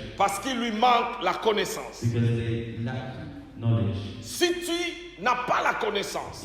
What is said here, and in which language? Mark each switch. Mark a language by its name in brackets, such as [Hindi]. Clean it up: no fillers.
[French] parce qu'il lui manque la connaissance. [English] because they lack knowledge. [French] Si tu n'as pas la connaissance,